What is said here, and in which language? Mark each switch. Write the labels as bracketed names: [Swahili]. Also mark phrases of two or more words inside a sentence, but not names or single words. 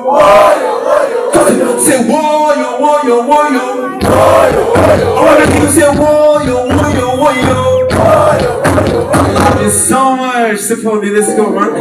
[English] Say woyo, woyo, woyo. I wanna hear you say woyo, woyo, woyo. I love you so much, Symphony. Let's go, man.